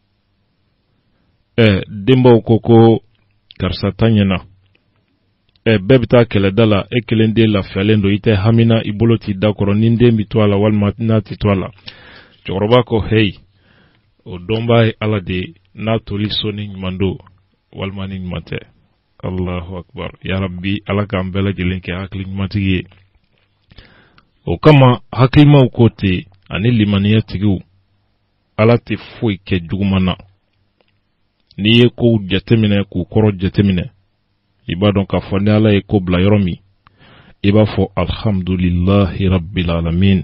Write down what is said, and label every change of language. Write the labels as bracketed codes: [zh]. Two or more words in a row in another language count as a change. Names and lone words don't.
[bm] Denbaw ko karisa ta ɲɛna. Bɛɛ bɛ taa kɛlɛda la, e kelen den lafiyalen don, i tɛ hamina, i bolo t'i da kɔrɔ, ni den bi to a la walima n'a ti to a la. Cɛkɔrɔba ko hey, o dɔnbaa ye Ala de ye, n'a toli so ni ɲuman don walima ni ɲuman tɛ. [ar] الله أكبر. يا ربي, [bm] Ala k'an bɛɛ lajɛlen kɛ hakili ɲumantigi ye. O kama hakilimaw ko ten ani limaniya tigiw, Ala tɛ foyi kɛ juguman na. N'i ye kow jateminɛ k'u kɔrɔ jateminɛ, i b'a dɔn k'a fɔ ni Ala ye ko bila yɔrɔ min, i b'a fɔ [ar] الحمد لله رب العالمين.